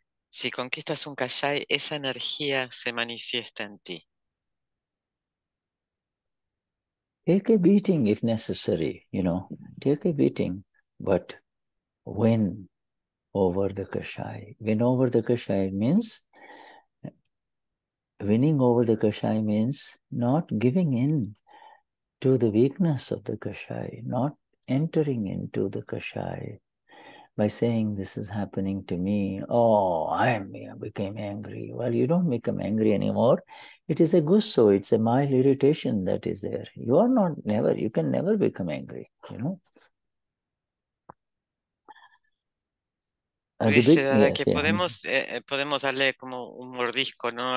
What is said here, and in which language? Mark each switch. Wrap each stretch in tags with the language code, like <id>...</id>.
<es>Si conquistas un kashai, esa energía se manifiesta en ti.</es> <en>Take a beating if necessary, you know, take a beating, but win over the kashai. Win over the kashai means, winning over the kashai means not giving in to the weakness of the kashai, not entering into the kashai, by saying this is happening to me, oh, I became angry. Well, you don't become angry anymore. It is a gusto, it's a mild irritation that is there. You are not you can never become angry, you know.</en> <es>Dice Dada que podemos darle como un mordisco, ¿no?</es>